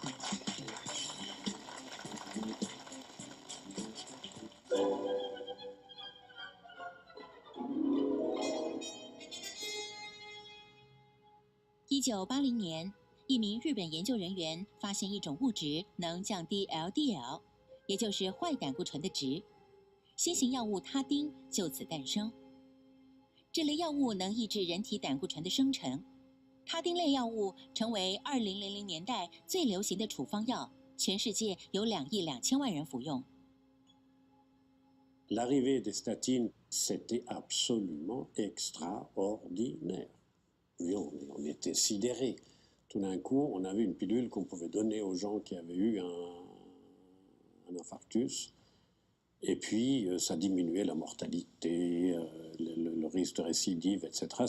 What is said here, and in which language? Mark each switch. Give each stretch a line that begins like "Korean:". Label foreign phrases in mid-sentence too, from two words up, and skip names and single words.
Chinese: 1980 年，一名日本研究人员发现一种物质能降低 LDL， 也就是坏胆固醇的值，新型药物他汀就此诞生。这类药物能抑制人体胆固醇的生成。他汀类药物成为2000年代最流行的处方药，全世界有2亿2千万人服用。
French: L'arrivée des statines, c'était absolument extraordinaire. On était sidérés. Tout d'un coup, on avait une pilule qu'on pouvait donner aux gens qui avaient eu un infarctus, et puis ça diminuait la mortalité, le risque de récidive, etc.